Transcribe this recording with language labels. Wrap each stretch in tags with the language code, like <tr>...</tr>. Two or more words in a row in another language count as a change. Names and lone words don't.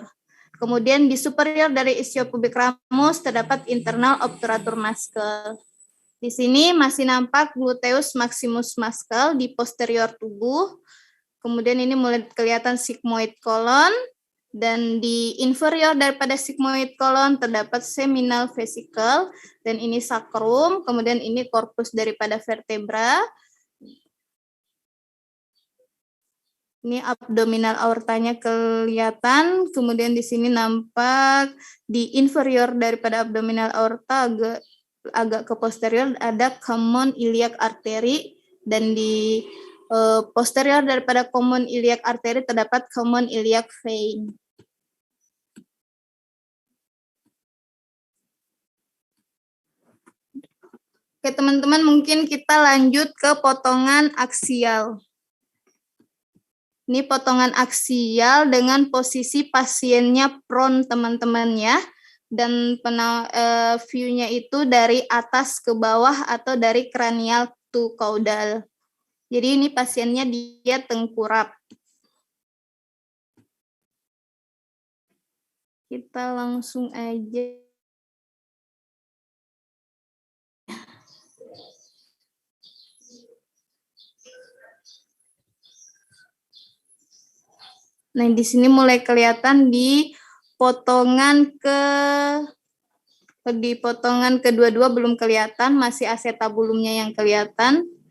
<id>Kemudian di superior dari</id> <en>ischiopubic ramus</en> <id>terdapat</id> <en>internal obturator muscle.</en> <id>Di sini masih nampak</id> <en>gluteus maximus muscle</en> <id>di posterior tubuh. Kemudian ini mulai kelihatan</id> <en>sigmoid colon,</en> <id>dan di inferior daripada</id> <en>sigmoid colon</en> <id>terdapat</id> <en>seminal vesicle,</en> <id>dan ini sacrum, kemudian ini korpus daripada vertebra. Ini</id> <en>abdominal aortanya</en> <id>kelihatan, kemudian di sini nampak di inferior daripada</id> <en>abdominal aorta</en> <id>agak ke posterior ada</id> <en>common iliac artery,</en> <id>dan di posterior daripada</id> <en>common iliac artery</en> <id>terdapat</id> <en>common iliac vein.</en> <id>Oke teman-teman, mungkin kita lanjut ke potongan aksial. Ini potongan aksial dengan posisi pasiennya prone teman-teman ya. Dan view-nya itu dari atas ke bawah atau dari</id> <en>cranial to caudal.</en> <id>Jadi ini pasiennya dia tengkurap. Kita langsung aja. Nah, di sini mulai kelihatan di potongan kedua-dua belum kelihatan, masih acetabulumnya yang kelihatan.</id>